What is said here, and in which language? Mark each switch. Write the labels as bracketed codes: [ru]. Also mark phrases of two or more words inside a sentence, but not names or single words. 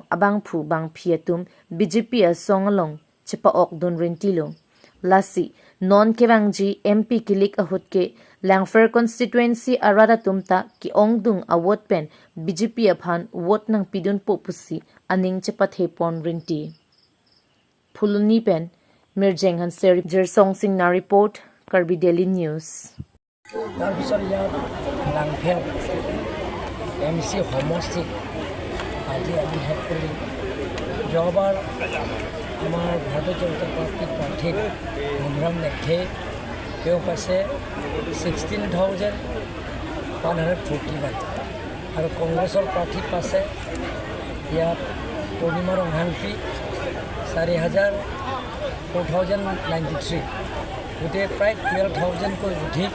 [mjw] abang phu bang phiatum BJP a songalong chipa ok dun rintilo lasi non kebangji MP kilik ahutke Langfer constituency arada tumta ki ongdung awot pen BJP aphan wot nang pidun po pusi aning chipa thepon rinti phuluni pen mirjeng han ser jersong sing na report Karbi Daily News [as] তাৰপিছত ইয়াত লাংফেৰ MC সমষ্টি আজি আমি শেষ কৰি যোৱাবাৰ আমাৰ ভাৰতীয় জনতা পাৰ্টীৰ প্ৰাৰ্থী মনৰাম মেঘে তেওঁ পাইছে 16,141 আৰু কংগ্ৰেছৰ প্ৰাৰ্থী পাইছে ইয়াত পূৰ্ণিমা ৰংহাংপি 4,093 গোটেই প্ৰায় 12,000কৈ অধিক